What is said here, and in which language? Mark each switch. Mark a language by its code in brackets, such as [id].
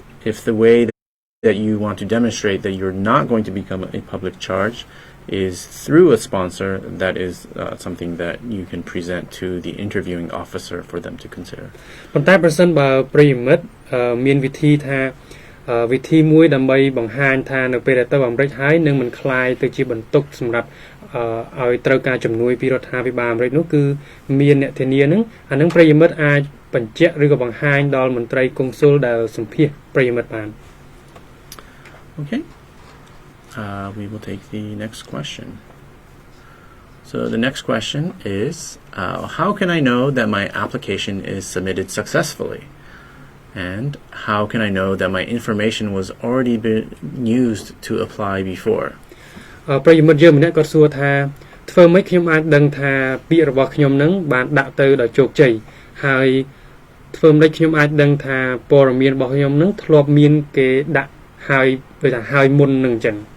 [en] If the way that you want to demonstrate that you're not going to become a public charge is through a sponsor, that is something that you can present to the interviewing officer for them to consider. [km] ប៉ុន្តែប្រសិនបើប្រិយមិត្តមានវិធីថាវិធីមួយដើម្បីបង្ហាញថានៅពេលដែលទៅអាមេរិកហើយនឹងមិនคล้ายទៅជាបន្ទុកសម្រាប់ឲ្យត្រូវការជំនួយពីរដ្ឋាភិបាលអាមេរិកនោះគឺមានអ្នកធានានឹងអានឹងប្រិយមិត្តអាចបញ្ជាក់ឬក៏បង្ហាញដល់មន្ត្រីកុងស៊ុលដែលសម្ភាសប្រិយមិត្តបាន [en] Okay. We will take the next question. So the next question is, how can I know that my application is submitted successfully? And how can I know that my information was already been used to apply before? [km] ប្រិយមិត្តយើងម្នាក់គាត់សួរថាធ្វើម៉េចខ្ញុំអាចដឹងថាពាក្យរបស់ខ្ញុំនឹងបានដាក់ទៅដោយជោគជ័យហើយធ្វើម៉េចខ្ញុំអាចដឹងថាព័ត៌មានរបស់ខ្ញុំនឹងធ្លាប់មានគេដាក់ហើយដូចថាហើយមុននឹងអញ្ចឹង